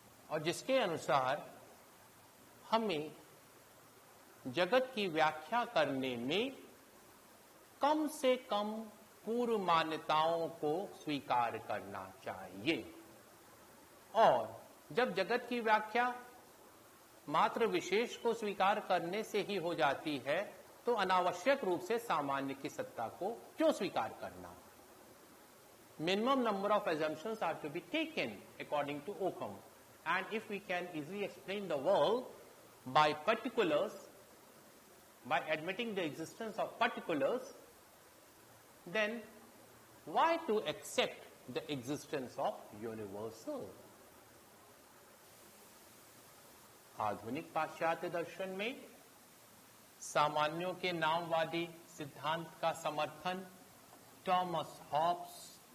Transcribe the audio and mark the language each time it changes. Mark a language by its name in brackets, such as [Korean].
[Hindi] और जिसके अनुसार हमें जगत की व्याख्या करने में कम से कम पूर्व मान्यताओं को स्वीकार करना चाहिए। और जब जगत की व्याख्या मात्र विशेष को स्वीकार करने से ही हो जाती है तो अनावश्यक रूप से सामान्य की सत्ता को क्यों स्वीकार करना। [English] Minimum number of assumptions are to be taken according to Occam, and if we can easily explain the world by particulars, by admitting the existence of particulars, then why to accept the existence of universal? [Hindi] आधुनिक पाश्चात्य दर्शन में सामान्यों के नामवादी सिद्धांत का समर्थन Thomas Hobbs,